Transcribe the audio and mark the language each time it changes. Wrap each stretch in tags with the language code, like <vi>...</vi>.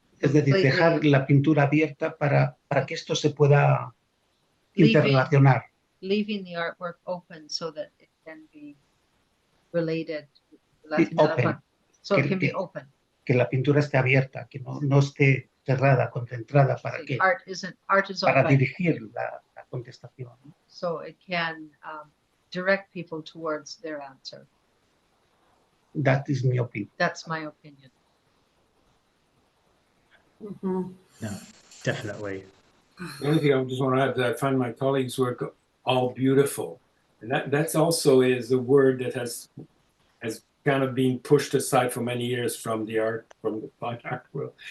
<es>Es decir, dejar la pintura abierta para que esto se pueda interrelacionar.</es> <en>leaving the artwork open so that it can be related. Open. So it</en> <es>Que-</es> <en>can be</en> <es>que-</es> <en>open.</en> <es>Que la pintura esté abierta, que no esté cerrada, concentrada, ¿para qué?</es> <en>Art is</en> <es>Para</es> <en>open,</en> <es>dirigir la contestación.</es> <en>so it can direct people towards their answer. That is my opinion. That's my opinion. Mhm. No, definitely. The only thing I just want to add is I find my colleagues' work all beautiful, and that's also is a word that has kind of been pushed aside for many years from the fine art world.</en>